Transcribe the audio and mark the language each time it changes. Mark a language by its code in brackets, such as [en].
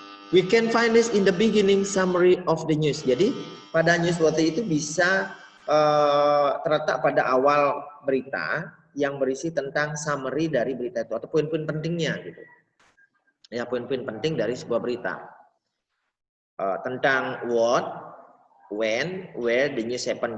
[en] We can find this in the beginning summary of the news. [id] Jadi pada newsworthy itu bisa terletak pada awal berita yang berisi tentang summary dari berita itu atau poin-poin pentingnya gitu. Ya, poin-poin penting dari sebuah berita. [en] Tentang what, when, where the news happen.